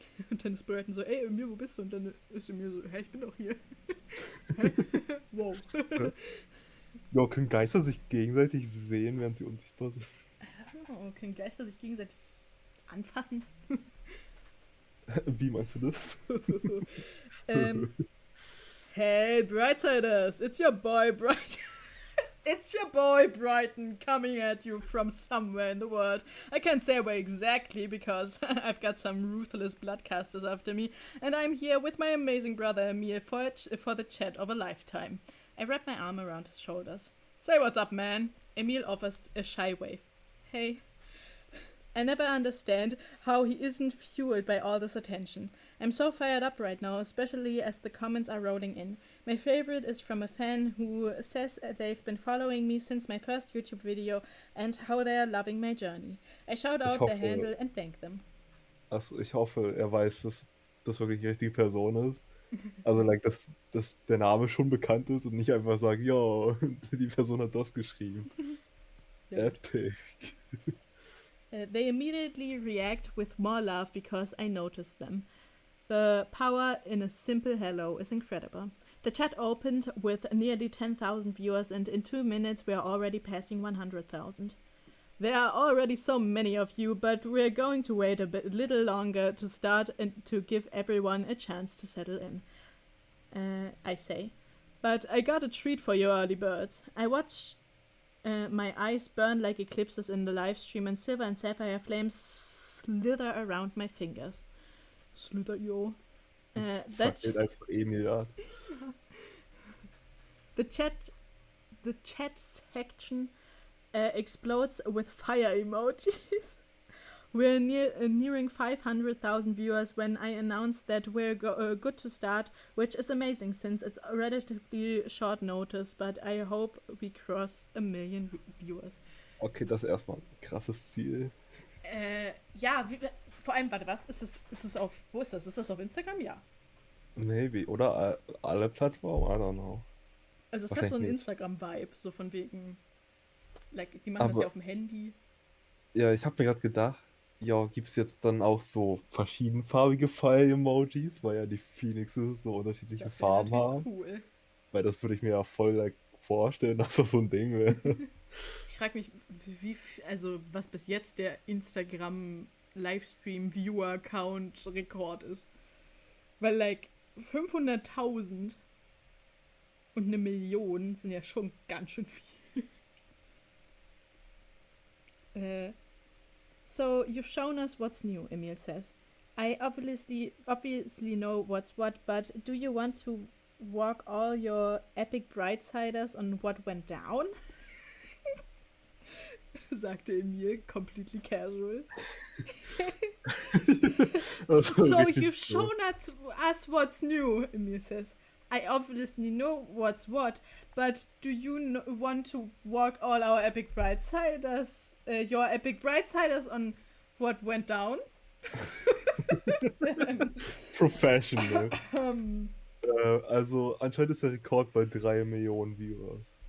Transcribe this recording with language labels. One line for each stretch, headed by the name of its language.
German: Und dann ist Brighton so, ey, Emil, wo bist du? Und dann ist Emil so, hey, ich bin doch hier. Hä? Wow. Ja, können Geister sich gegenseitig sehen, während sie unsichtbar sind? Oh, können Geister sich gegenseitig anfassen? Wie meinst du das?
English: Hey, Brightsiders, it's your boy, It's your boy, Brighton, coming at you from somewhere in the world. I can't say where exactly because I've got some ruthless bloodcasters after me, and I'm here with my amazing brother Emil for the chat of a lifetime. I wrap my arm around his shoulders. Say what's up, man. Emil offers a shy wave. Hey. I never understand how he isn't fueled by all this attention. I'm so fired up right now, especially as the comments are rolling in. My favorite is from a fan who says they've been following me since my first YouTube video and how they are loving my journey. I shout out their handle and thank them.
German: Also ich hoffe, er weiß, dass das wirklich die richtige Person ist. Also, like, dass der Name schon bekannt ist und nicht einfach sagt, ja, die Person hat das geschrieben. Ja.
English: Epic. They immediately react with more love because I noticed them. The power in a simple hello is incredible. The chat opened with nearly 10,000 viewers, and in 2 minutes we are already passing 100,000. There are already so many of you, but we're going to wait a little longer to start and to give everyone a chance to settle in. I say. But I got a treat for you early birds. I watch my eyes burn like eclipses in the live stream, and silver and sapphire flames slither around my fingers. Slither, yo. Fuck it
German: einfach Emil, ja.
English: The chat section explodes with fire emojis. We're nearing 500,000 viewers when I announce that we're good to start, which is amazing since it's a relatively short notice, but I hope we cross 1 million viewers.
German: Okay, das ist erstmal ein krasses Ziel. Ja, vor allem, warte, was? Ist es auf, wo ist das? Ist das auf Instagram? Ja.
English: Maybe,
German: oder alle Plattformen?
English: I don't know.
German: Also es hat so einen Instagram-Vibe, so von wegen, like, die machen das Aber- ja auf dem Handy. Ja, ich habe mir gerade gedacht, ja, gibt's jetzt dann auch so verschiedenfarbige Fire-Emojis, weil ja die Phoenixes so unterschiedliche Das wär Farben natürlich haben. cool. Weil das würde ich mir ja voll like, vorstellen, dass das so ein Ding wäre. Ich frage mich, also was bis jetzt der Instagram-Livestream-Viewer-Count-Rekord ist. Weil, like, 500.000 und 1 Million sind ja schon ganz schön viel.
English: So, you've shown us what's new, Emil says. I obviously know what's what, but do you want to walk all your epic Brightsiders on what went down?
German: Sagte
English: Emil, completely casual. So you've shown us what's new, Emil says. I obviously know what's what, but do you want to walk all our epic Brightsiders, your epic Brightsiders on what went down? Professional.
German: Also anscheinend ist der Rekord bei 3 Millionen Viewers.